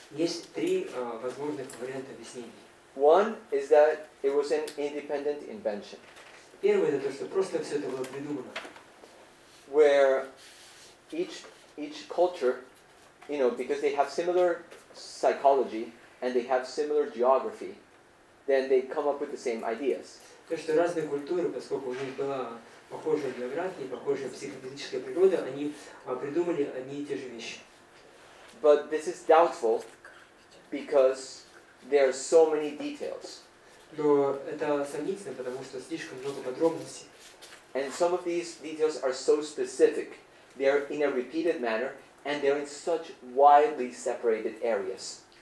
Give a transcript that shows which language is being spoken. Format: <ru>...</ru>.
<ru>Есть три возможных варианта объяснений.</ru> <en>One is that it was an independent invention,</en> <ru>Первое это то, что просто все это было придумано.</ru> <en>where each culture, because they have similar psychology and they have similar geography, then they come up with the same ideas.</en> <ru>То, что разные культуры, поскольку у них была похожая география, похожая психофизическая природа, они придумали одни и те же вещи.</ru> <en>But this is doubtful because there are so many details.</en> <ru>Но это сомнительно, потому что слишком много подробностей.</ru> <en>And some of these details are so specific. They are in a repeated manner and they're in such widely separated areas.</en>